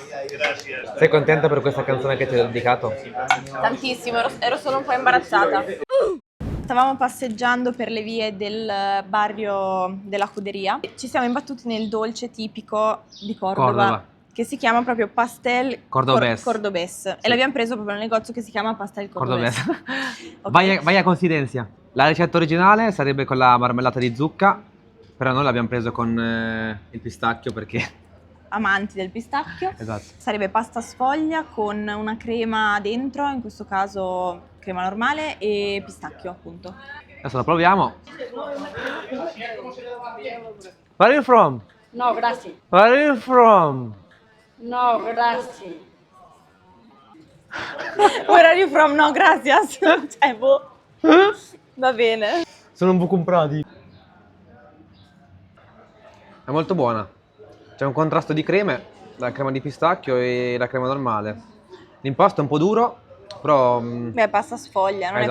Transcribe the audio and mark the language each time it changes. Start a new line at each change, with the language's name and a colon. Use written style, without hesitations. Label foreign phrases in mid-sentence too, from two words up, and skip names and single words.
Italian: Sei contenta per questa canzone che ti ho dedicato? Tantissimo, ero solo un po' imbarazzata. Stavamo passeggiando per le vie del barrio della Juderia. Ci siamo imbattuti nel dolce tipico di Cordova. Che si chiama proprio pastel Cordobés. Cordobés. Sì. E l'abbiamo preso proprio nel negozio che si chiama pastel Cordobés. Cordobés. Vai a coincidenza. La ricetta originale sarebbe con la marmellata di zucca, però noi l'abbiamo preso con il pistacchio perché... Amanti del pistacchio. Esatto. Sarebbe pasta sfoglia con una crema dentro, in questo caso crema normale e pistacchio, appunto. Adesso la proviamo.
English: Where are you from?
Italian: No, grazie.
English: Where are you from?
Italian: No, grazie.
English: Where are you from?
Spanish: No, gracias.
Italian: Cioè, boh. Va bene. Sono un po' comprati. È molto buona. C'è un contrasto di creme, la crema di pistacchio e la crema normale. L'impasto è un po' duro, però... Beh, pasta sfoglia, non